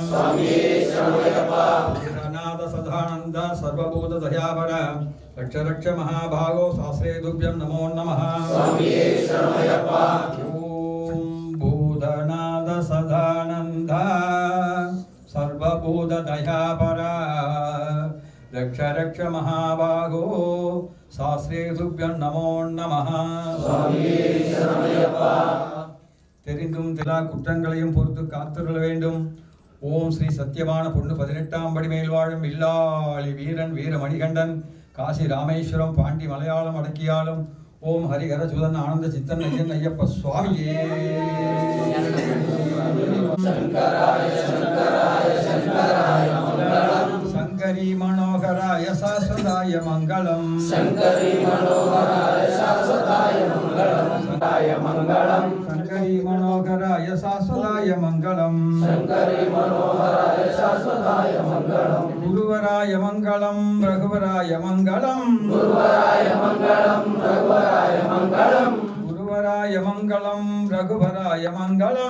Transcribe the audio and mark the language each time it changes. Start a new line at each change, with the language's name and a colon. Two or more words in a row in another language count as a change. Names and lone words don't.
Sanskrit: भूतनाथ सदानन्द सर्वभूतदयापरा रक्ष रक्ष महाभागो शास्त्रे तुभ्यं नमो नमः ॐ भूतनाथ सदानन्द सर्वभूतदयापरा रक्ष रक्ष महाभागो शास्त्रे तुभ्यं नमो नमः
Tamil: தெரிந்தும் திலா குற்றங்களையும் பொறுத்து காத்துள்ள வேண்டும். ஓம் ஸ்ரீ சத்தியமான பொண்ணு 18ஆம் படி மேல் வாழும் இல்லாளி வீரன் வீரமணிகண்டன் காசி ராமேஸ்வரம் பாண்டி மலையாளம் அடக்கியாலும் ஓம் ஹரிஹரசுதன் ஆனந்த சித்தன் ஐயன் ஐயப்ப சுவாமியே.
Sanskrit: शंकरी मनोहराय शाश्वताय मंगलम्. शंकरी मनोहराय शाश्वताय मंगलम्. शंकरी मनोहराय शाश्वताय मंगलम. शंकरी मनोहराय शाश्वताय मंगलम. गुरुवराय मंगलम रघुवराय मंगलम. गुरुवराय मंगलम रघुवराय मंगलम. गुरुवराय मंगलम रघुवराय मंगलम.